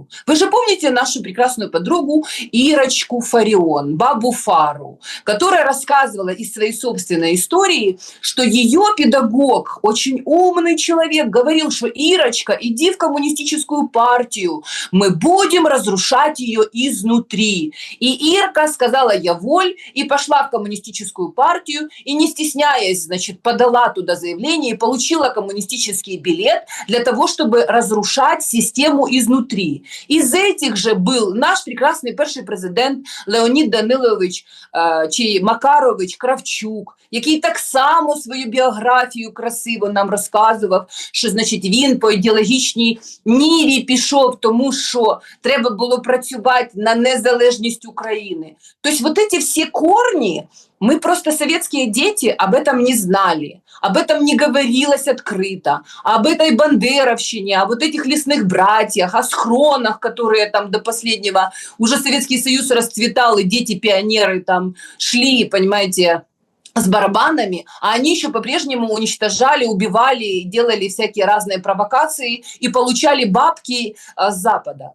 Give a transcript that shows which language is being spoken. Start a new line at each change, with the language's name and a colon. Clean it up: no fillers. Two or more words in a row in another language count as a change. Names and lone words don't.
Russian: Вы же помните нашу прекрасную подругу Ирочку Фарион, бабу Фару, которая рассказывала из своей собственной истории, что ее педагог, очень умный человек, говорил, что Ирочка, иди в коммунистическую партию, мы будем разрушать ее изнутри. И Ирка сказала «я воль» и пошла в коммунистическую партию и, не стесняясь, значит, подала туда заявление и получила коммунистический билет для того, чтобы разрушать систему изнутри. Из этих же был наш
Ukrainian: прекрасний перший президент Леонід Данилович чи Макарович Кравчук, який так само свою біографію красиво нам розказував, що, значить, він по ідеологічній ніві пішов, тому що треба було працювати на незалежність України.
Russian: Тобто вот эти все корни, мы просто советские дети об этом не знали, об этом не говорилось открыто, об этой бандеровщине, о вот этих лесных братьях, о схронах, которые там до последнего, уже Советский Союз расцветал, и дети-пионеры там шли, понимаете, с барабанами, а они еще по-прежнему уничтожали, убивали, делали всякие разные провокации и получали бабки с Запада.